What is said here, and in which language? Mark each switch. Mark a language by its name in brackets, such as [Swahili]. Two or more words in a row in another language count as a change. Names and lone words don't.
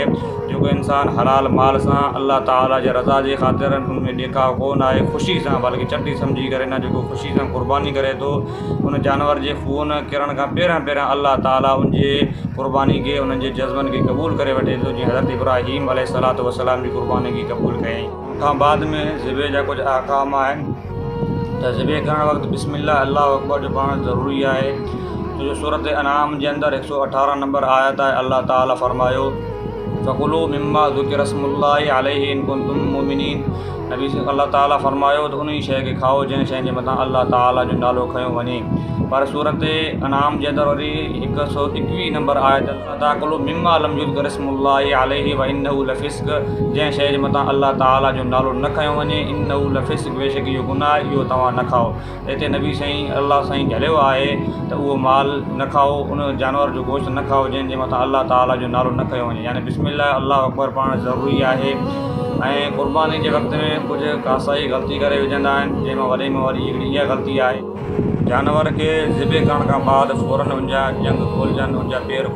[Sindhi] जेको इंसानु हलाल माल सां अल्लाह ताला जे रज़ा जे ख़ातिर उन में ॾेखाव कोन आहे, ख़ुशी सां, बल्कि चटी सम्झी करे न, जेको ख़ुशी सां क़ुर्बानी करे थो, उन जानवर जे खून किरण खां पहिरियां अल्लाह ताला उनजे क़ुर्बानी खे, उन्हनि जे जज़्बनि खे क़बूल करे वठे थो। जीअं हज़रत इब्राहीम [Arabic] عليه الصلاة والسلام [Sindhi] जी क़ुर्बानी खे क़बूल कयईं। खां बाद में ज़िबे जा कुझु अहकाम आहिनि। त ज़िबे करणु वक़्तु [Arabic] بسم الله الله أكبر [Sindhi] जो पढ़णु ज़रूरी आहे। छो जो सूरत अनाम जे अंदरि 118 नंबर आयत आहे। अल्लाह ताला फरमायो [Arabic] فكلوا مما ذكر اسم الله عليه إن كنتم مؤمنين. [Sindhi] नबी से अल्लाह ताला फरमायो त उन शइ खे खाओ जंहिं शइ जे मथां अल्लाह ताला जो नालो खंयो वञे। पर सूरत अनाम जे अंदरि वरी 121 नंबर आयत [Arabic] تأكلوا مما لم يذكر اسم الله عليه وإنه لفسق, [Sindhi] जंहिं शइ जे मथां अल्लाह ताला जो नालो न खंयो वञे, [Arabic] إنه لفسق, [Sindhi] बेशक इहो गुनाह, इहो तव्हां न खाओ। हिते नबी साईं अल्लाह साईं झलियो आहे त उहो माल न खाओ, उन जानवर जो गोश्त न खाओ जंहिंजे मथां अल्लाह ताला जो नालो न खंयो वञे। यानी [Arabic] بسم الله الله أكبر [Sindhi] पढ़णु ज़रूरी आहे। ऐं क़ुर्बानी जे वक़्त में कुझु कासाई ग़लती करे विझंदा आहिनि, जंहिंमां वॾे में वॾी हिकिड़ी इहा ग़लती आहे, जानवर खे ज़िबे करण खां बाद फ़ौरन उनजा जंग खोलजनि, उनजा पेर खोलजनि।